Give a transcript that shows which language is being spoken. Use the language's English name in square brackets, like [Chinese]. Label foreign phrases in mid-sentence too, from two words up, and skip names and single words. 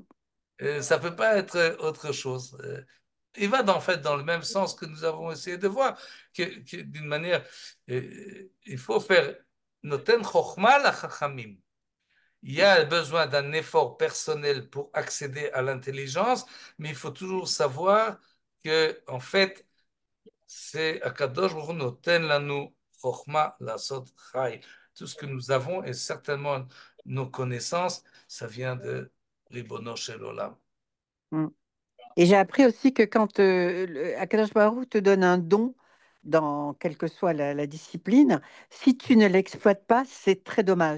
[French] Ça peut pas être autre chose. Il va en fait dans le même sens que nous avons essayé de voir, que d'une manière, il faut faire [Hebrew] נותן חכמה לחכמים. [French] Il y a besoin d'un effort personnel pour accéder à l'intelligence, mais il faut toujours savoir que en fait, c'est [Hebrew] הקדוש ברוך הוא נותן לנו חכמה לעשות חיל. [French] Tout ce que nous avons et certainement nos connaissances, ça vient de [Hebrew] ריבונו של עולם. Mm. [French] Et j'ai appris aussi que quand [Hebrew] הקדוש ברוך הוא [French] te donne un don, dans quelle que soit la discipline, si tu ne l'exploites pas, c'est très dommage.